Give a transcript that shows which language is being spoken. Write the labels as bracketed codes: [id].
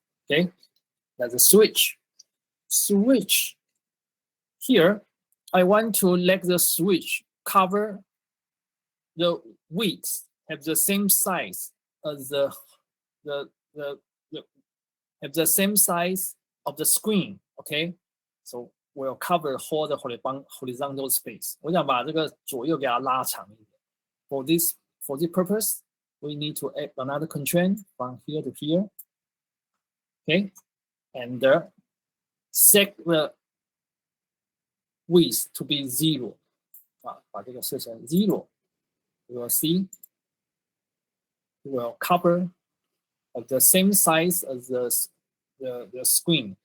[en] Okay, that's a switch. Switch here, I want to let the switch cover the width, have the same size as have the same size of the screen. Okay, so we'll cover whole the horizontal space. [zh] 我想把这个左右给它拉长一点。 [en] For this purpose, we need to add another constraint from here to here. Okay, and set the width to be 0. [zh] 把这个设成 0. [en] You will see it will cover of the same size as the screen.